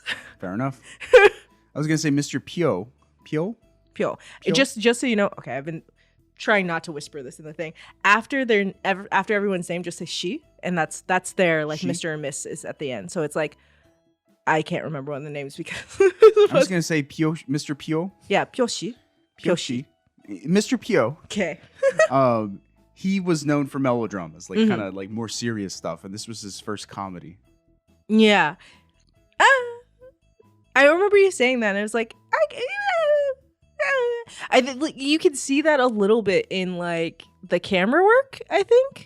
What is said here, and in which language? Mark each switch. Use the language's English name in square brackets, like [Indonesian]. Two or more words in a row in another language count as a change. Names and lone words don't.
[English] Fair enough. I was going to say Mr. Pyo. Pyo? Pyo. Just so you know, okay, I've been trying not to whisper this in the thing. After everyone's name, just say she, and that's their like she? Mr. and Miss is at the end. So it's like I can't remember one of the names because I was gonna say Pyo, Mr. Pyo. Yeah, Pyoshi. Pyoshi. Mr. Pyo. Okay. He was known for melodramas, like kind of like more serious stuff, and this was his first comedy. Yeah. I remember you saying that, and I was like, I think like, you can see that a little bit in like the camera work, I think.